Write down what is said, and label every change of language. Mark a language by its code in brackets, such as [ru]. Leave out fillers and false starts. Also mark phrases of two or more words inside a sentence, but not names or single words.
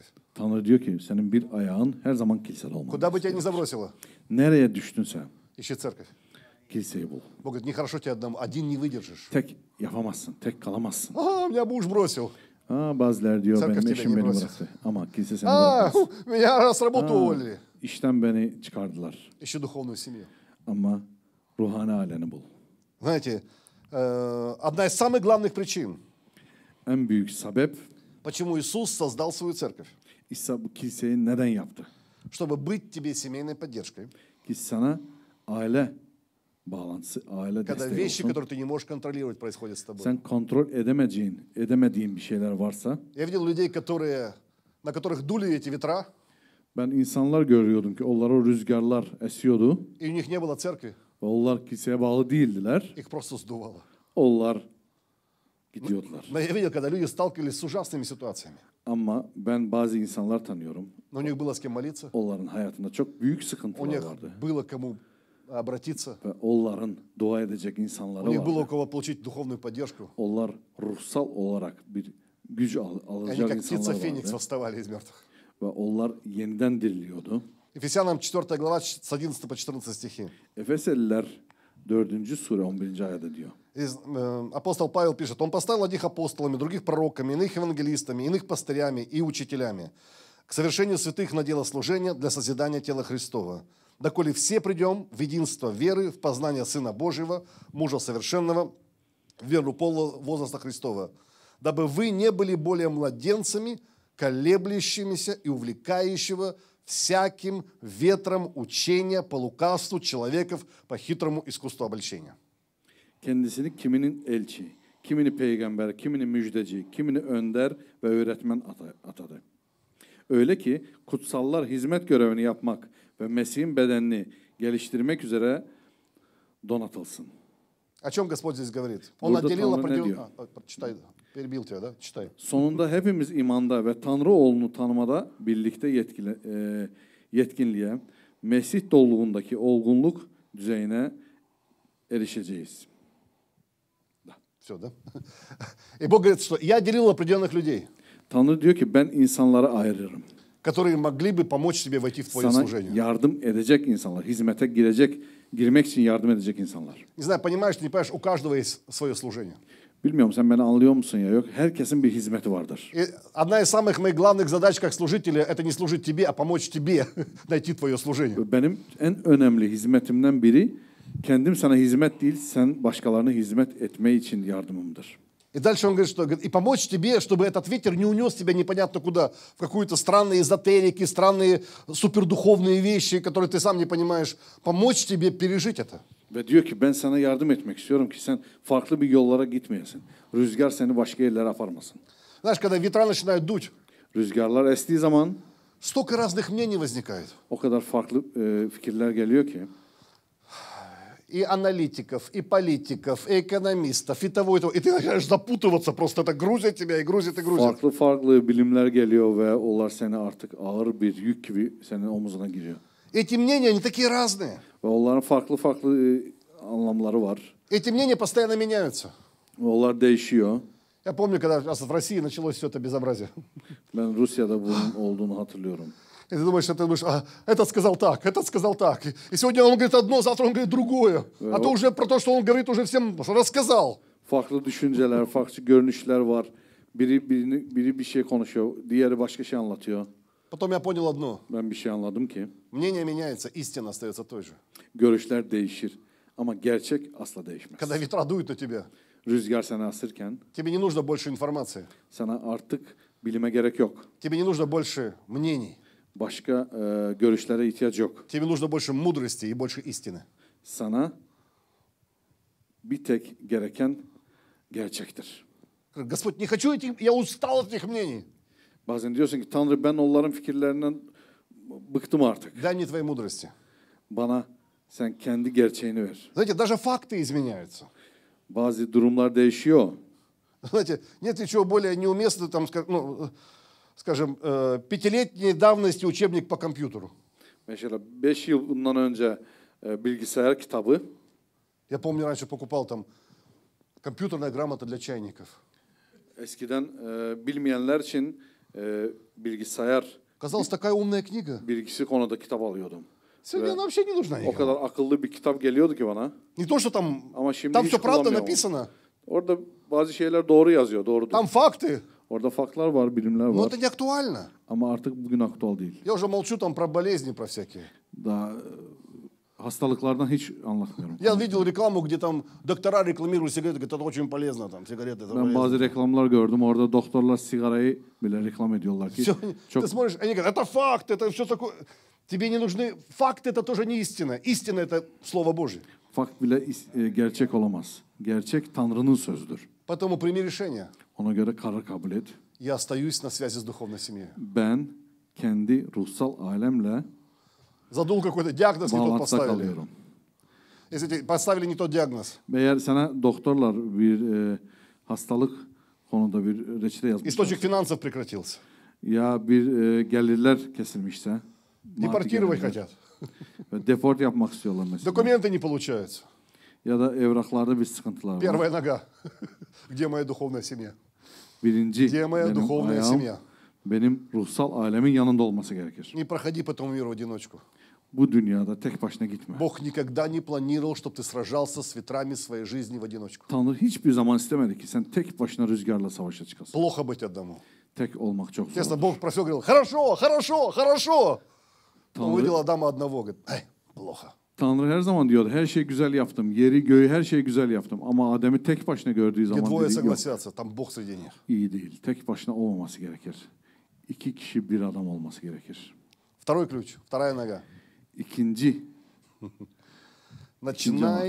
[tr] Tanrı diyor ki senin bir ayağın her zaman kilisede olmalı. [ru] Куда бы тебя ни забросило, [tr] Nereye düştünse [ru] ищи церковь. [tr] kiliseyi bul. [ru] Бог говорит, нехорошо тебе одному, один не выдержишь. [tr] Tek yapamazsın, tek kalamazsın. [ru] Меня муж бросил. [tr] Bazıları diyor [ru] Церковь [tr] benim [ru] тебя [tr] eşim [ru] не [tr] beni [ru] бросит. [tr] bıraktı. Ama kilise seni bırakmaz. [ru] Меня с работы уволили. [tr] İşten beni çıkardılar. [ru] Ищи духовную семью. [tr] Ama ruhani aileni bul. [ru] Знаете, одна из самых главных причин, [tr] En büyük sebep [ru] почему Иисус создал свою церковь, [tr] İsa bu kiliseyi neden yaptı? [ru] чтобы быть тебе семейной поддержкой, [tr] Ki sana aile bağlantısı, aile [ru] когда [tr] desteği [ru] вещи, [tr] olsun. [ru] которые ты не можешь контролировать, происходят с тобой. [tr] Sen kontrol edemediğin bir şeyler varsa, [ru] Я видел людей, на которых дули эти ветра, [tr] ben insanlar görüyordum ki onlara o rüzgarlar esiyordu [ru] и у них не было церкви, [tr] ve onlar kiliseye bağlı değildiler. [ru] их просто сдувало. [tr] Onlar gidiyordular. [ru] Но я видел, когда люди сталкивались с ужасными ситуациями, [tr] Ama ben bazı insanlar tanıyorum. [ru] но у них было с кем молиться, [tr] Onların hayatında çok büyük [ru] у [tr] sıkıntılar [ru] них [tr] vardı. [ru] было к kому обратиться, [tr] Ve onların dua edecek [ru] у [tr] insanları [ru] них было у [tr] vardı. [ru] кого получить духовную поддержку. [tr] Onlar ruhsal olarak bir güç [ru] И они [tr] alacak [ru] как птица [tr] insanlar [ru] Феникс [tr] vardı. [ru] восставали из мертвых. [tr] Ve onlar yeniden diriliyordu. [ru] Ефесянам 4 глава с 11 по 14 стихи. [tr] Efeseliler 4. sure 11. ayette diyor. [ru] Апостол Павел пишет, он поставил одних апостолами, других пророками, иных евангелистами, иных пастырями и учителями к совершению святых на дело служения для созидания тела Христова. Доколе все придем в единство веры, в познание Сына Божьего, мужа совершенного, в веру полного возраста Христова, дабы вы не были более младенцами, колеблющимися и увлекающего всяким ветром учения по лукавству человеков по хитрому искусству обольщения. [tr] Kendisini kiminin elçi, kimini peygamber, kimini müjdeci, kimini önder ve öğretmen atadı. Öyle ki kutsallar hizmet görevini yapmak ve Mesih'in bedenini geliştirmek üzere donatılsın. [ru] О чем Господь здесь говорит? Он [tr] Burada [ru] отделил [tr] Tanrı ne diyor? [ru] определенную... Прочитай. Перебил тебя, да? Читай. [tr] Sonunda hepimiz imanda ve Tanrı oğlunu tanımada birlikte yetkinliğe, Mesih dolluğundaki olgunluk düzeyine erişeceğiz. [ru] Все, да? И Бог говорит, что я делил определенных людей, [tr] Tanrı diyor ki ben insanları ayırırım. [ru] которые могли бы помочь тебе войти в твое [tr] Sana [ru] служение. [tr] yardım edecek insanlar, hizmete girmek için yardım edecek insanlar. [ru] Не знаю, понимаешь, не понимаешь, у каждого есть свое служение. [tr] Bilmiyorum sen beni anlıyor musun ya? Yok, herkesin bir hizmeti vardır. [ru] И одна из самых моих главных задач как служителя, это не служить тебе, а помочь тебе найти твое служение. [tr] Benim en önemli hizmetimden biri kendim sana hizmet değil, sen başkalarına hizmet etme için yardımımdır. [ru] И дальше он говорит, что и помочь тебе, чтобы этот ветер не унес тебя непонятно куда, в какую-то странные эзотерики, странные супердуховные вещи, которые ты сам не понимаешь. Помочь тебе пережить это. [tr] Ve diyor ki ben sana yardım etmek istiyorum ki sen farklı bir yollara gitmeyesin. Rüzgar seni başka yerlere aparmasın. [ru] Знаешь, когда ветра начинают дуть, [tr] Rüzgarlar estiği zaman [ru] столько разных мнений возникает. [tr] o kadar farklı fikirler geliyor ki. [ru] И аналитиков, и политиков, и экономистов, и того, и того. И ты начинаешь запутываться просто. Это грузит тебя, и грузит, и грузит. [tr] Farklı bilimler geliyor ve onlar seni artık ağır bir yük gibi senin omuzuna giriyor. [ru] Эти мнения, они такие разные. [tr] Ve onların farklı anlamları var. [ru] Эти мнения постоянно меняются. [tr] Ve onlar değişiyor. [ru] Я помню, когда в России началось все это безобразие. [tr] Ben Rusya'da bunun olduğunu hatırlıyorum. [ru] И ты думаешь, этот сказал так, этот сказал так. И сегодня он говорит одно, завтра он говорит другое. А то уже про то, что он говорит, уже всем рассказал. [tr] Farklı düşünceler, farklı görünüşler var. Biri bir şey konuşuyor, diğeri başka şey anlatıyor. [ru] Потом я понял одно. [tr] Ben bir şey anladım ki. [ru] Мнение меняется, истина остается той же. [tr] Görüşler değişir ama gerçek asla değişmez. [ru] Когда ветра дуют на тебя, [tr] Rüzgar seni asırken [ru] тебе не нужно больше информации. [tr] sana artık bilime gerek yok. [ru] Тебе не нужно больше мнений. [tr] Başka görüşlere ihtiyaç yok. [ru] Тебе нужно больше мудрости и больше истины. [tr] Sana bir tek gereken gerçektir. [ru] Господь, не хочу этих, я устал от этих мнений. [tr] Bazen diyorsun ki Tanrı ben onların fikirlerinden bıktım artık. [ru] Дай мне твоей мудрости. [tr] Bana sen kendi gerçeğini ver. [ru] Знаете, даже факты изменяются. [tr] Bazı durumlar değişiyor. [ru] Знаете, нет ничего более неуместного, там, скажем, пятилетней давности учебник по компьютеру. [tr] Mesela 5 yıl bundan önce bilgisayar kitabı. [ru] Я помню, раньше покупал там компьютерная грамота для чайников. [tr] Eskiden bilmeyenler için bilgisayar [ru] Казалось, такая умная книга. [tr] bilgisi konuda kitap alıyordum. [ru] Сегодня она вообще не нужна [tr] O kadar [ru] никому. [tr] akıllı bir kitap geliyordu ki bana. [ru] Не то, что там, [tr] Ama şimdi [ru] там [tr] hiç [ru] все правда [tr] kullanmıyorum. [ru] написано. [tr] Orada bazı şeyler doğru yazıyor, doğrudur. [ru] Там факты, [tr] Orada faktlar var, bilimler [ru] но [tr] var. [ru] это не актуально. [tr] Ama artık bugün aktüel değil. [ru] Я уже молчу там про болезни, про всякие. [tr] Daha hastalıklardan hiç anlatmıyorum. [ru] Я видел рекламу, где там доктора рекламируют сигареты, говорят, это очень полезно, там, сигареты, это [tr] Ben bazı [ru] полезно. [tr] reklamlar gördüm. Orada doktorlar sigarayı bile reklam ediyorlar ki. [ru] Всё, [tr] Çok [ru] ты смотришь, они говорят, это факт, это все такое. Тебе не нужны... Факты это тоже не истина. Истина это Слово Божье. [tr] fakt bile gerçek olamaz. Gerçek Tanrı'nın sözüdür. [ru] Поэтому прими решение. [tr] Ona göre karar kabul et. [ru] Я остаюсь на связи с духовной семьей. [tr] Ben kendi ruhsal alemle [ru] Задул какой-то диагноз, не тот [tr] bağlantıda [ru] поставили. [tr] kalıyorum. [ru] Если тебе поставили не тот диагноз. [tr] Eğer sana doktorlar bir hastalık konuda bir reçete yazmışlar. [ru] Источник финансов прекратился. [tr] Ya bir gelirler kesilmişse. maddi [ru] Депортировать [tr] gelirler, [ru] хотят. [tr] ve deport yapmak istiyorlar mesela. [ru] Документы не получаются. [tr] Ya da evraklarda bir sıkıntılar var. [ru] Первая нога. Где моя духовная семья? [tr] Birinci [ru] Где моя [tr] benim [ru] духовная [tr] ayağım [ru] семья? [tr] benim ruhsal alemin yanında olması gerekir. [ru] Не проходи по этому миру в одиночку. [tr] Bu dünyada tek başına gitme. [ru] Бог никогда не планировал, чтобы ты сражался с ветрами своей жизни в одиночку. [tr] Tanrı hiçbir zaman istemedi ki sen tek başına rüzgarla savaşa çıkasın. [ru] Плохо быть одному. [tr] Tek olmak çok [ru] Естественно, [tr] zor. [ru] Бог про все говорил, хорошо, хорошо, хорошо. Он [tr] Tanrı, [ru] увидел Адама одного, говорит, ай, плохо. [tr] Tanrı her zaman diyordu her şeyi güzel yaptım. Yeri göğü her şeyi güzel yaptım. Ama Adem'i tek başına gördüğü [ru] Где [tr] zaman [ru] двое [tr] dedi yok, [ru] согласятся, там Бог среди них. [tr] iyi değil. Tek başına olmaması gerekir. İki kişi bir adam olması gerekir. [ru] Второй ключ, вторая нога. [tr] İkinci [ru] Начинай